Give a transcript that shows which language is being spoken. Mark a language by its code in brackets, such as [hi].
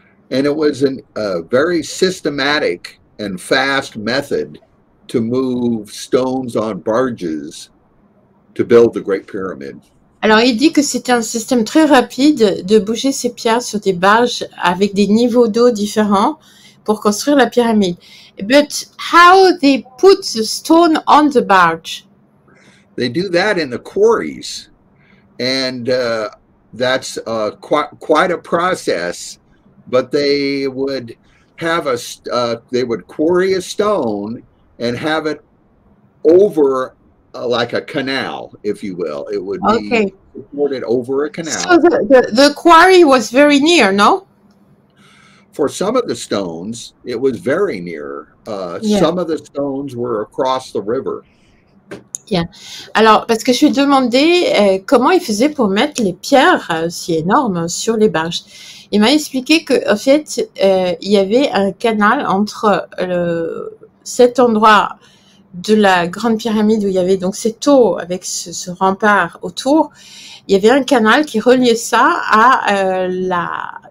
[en] And it was a very systematic and fast method to move stones on barges to build the Great Pyramid. [fr] Alors, il dit que c'était un système très rapide de bouger ces pierres sur des barges avec des niveaux d'eau différents pour construire la pyramide. [en] But how they put the stone on the barge? They do that in the quarries, and that's quite a process. But they would have they would quarry a stone and have it over like a canal, if you will. It would be supported over a canal. So the quarry was very near, no? For some of the stones, it was very near. Some of the stones were across the river. Yeah. [fr] Alors, parce que je lui ai demandé comment il faisait pour mettre les pierres si énormes sur les barges. Il m'a expliqué que, en fait, il y avait un canal entre cet endroit de la Grande Pyramide où il y avait donc cette eau avec ce rempart autour. Il y avait un canal qui reliait ça à la